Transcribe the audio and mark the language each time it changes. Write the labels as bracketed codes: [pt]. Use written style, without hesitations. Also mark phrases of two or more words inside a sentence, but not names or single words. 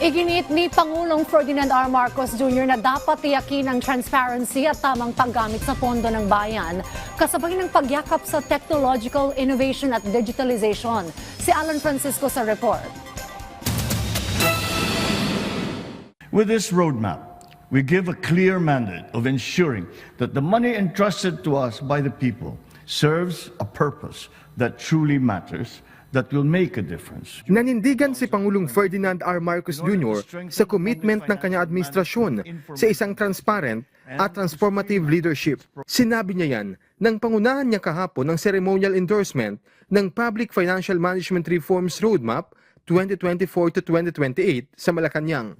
[tl] Iginit ni Pangulong Ferdinand R. Marcos Jr. na dapat tiyakin ang transparency at tamang paggamit sa pondo ng bayan, kasabay ng pagyakap sa [en] technological innovation [tl] at digitalization. Si Alan Francisco sa report. [en] With this roadmap, we give a clear mandate of ensuring that the money entrusted to us by the people serves a purpose that truly matters, that will make a difference. [tl] Nanindigan si Pangulong Ferdinand R. Marcos Jr. sa commitment ng kanyang administrasyon sa isang transparent at [en] transformative leadership. [tl] Sinabi niya yan nang pangunahan niya kahapon ng [en] ceremonial endorsement [tl] ng Public Financial Management Reforms Roadmap 2024 to 2028 sa Malacanang.